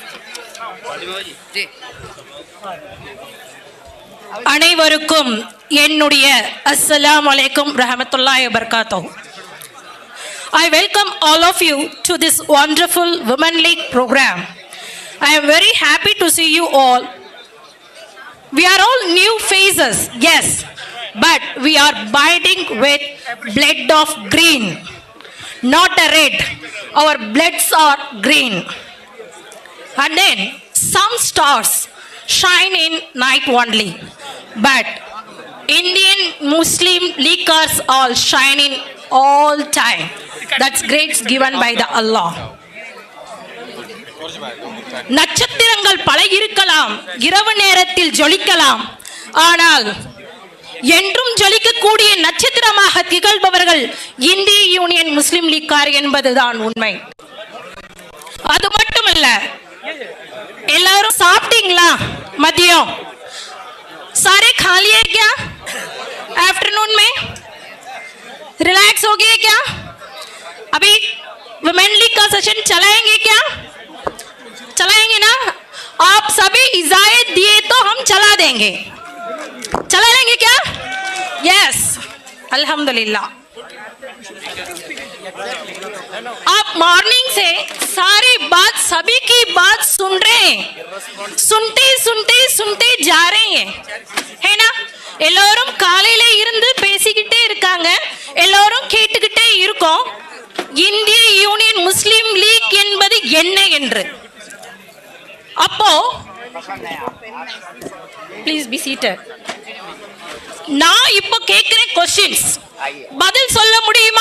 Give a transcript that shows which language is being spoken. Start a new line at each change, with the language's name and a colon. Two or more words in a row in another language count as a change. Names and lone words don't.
Tamil: அனைவருக்கும் என்னுடைய
Arabic: السلام عليكم ورحمة الله وبركاته.
English: I welcome all of you to this wonderful Women League program. I am very happy to see you all. We are all new faces, yes, but we are binding with blood of green, not a red. Our bloods are green. And then some stars shine in night only, but Indian Muslim Leaguers all shine in all time. That's grace given by the Allah.
Tamil: நட்சத்திரங்கள் பல இருக்கலாம், இரவு நேரத்தில் ஜொலிக்கலாம், ஆனால் என்றும் ஜொலிக்கக்கூடிய நட்சத்திரமாக திகழ்பவர்கள் இந்திய யூனியன் முஸ்லிம் லீக்கார் என்பதுதான் உண்மை. அது மட்டுமல்ல, எல்லாரும் சாப்பிட்டீங்களா?
Hindi: மதியம் सारे खा लिए क्या? आफ्टरनून में रिलैक्स हो गए क्या? अभी वुमेन लीग का सेशन चलाएंगे क्या? चलाएंगे ना? आप सभी इजाजत दिए तो हम चला देंगे. चला लेंगे क्या? यस, अल्हम्दुलिल्लाह. आप मॉर्निंग से सारी बात, सभी की बात सुन रहे हैं, सुनते सुनते सुनते जा रहे हैं, है ना?
Tamil: எல்லாரும் காலையில இருந்து பேசிக்கிட்டே இருக்காங்க, எல்லாரும் கேட்டுக்கிட்டே இருக்கோம் இந்திய யூனியன் முஸ்லிம் லீக் என்பது என்ன என்று.
English: அப்போ please be seated.
Tamil: நான் இப்போ கேட்கிறேன் क्वेश्चंस, பதில் சொல்ல முடியுமா?